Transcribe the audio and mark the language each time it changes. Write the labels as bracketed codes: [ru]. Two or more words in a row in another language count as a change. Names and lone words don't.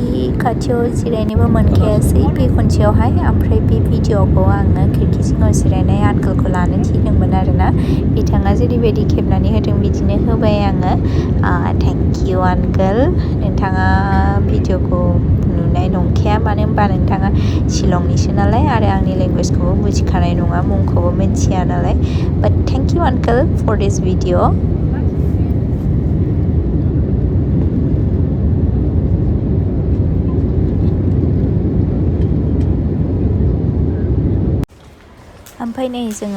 [brx] खाथियाव जिरायनोबो मोनखायासै बे खनसेयावहाय ओमफ्राय बे भिडिअखौ आङो खिरखि सिङाव जिरायनाय आंकोलखौ लानो थिनदोंमोन आरोना बिथाङा जेरैबायदि खेबनानै होदों बिदिनो होबाय आङो [en] thank you [brx] आंकोल नोंथाङा भिडिअखौ नुनाय नंखाया मानो होनबा नोंथाङा शिलंनिसो नालाय आरो आंनि लेंगुवेजखौबो बुजिखानाय नङा मुंखौबो मिन्थिया नालाय [en] but thank you uncle for this video [brx] ओमफ्राय नै जोङो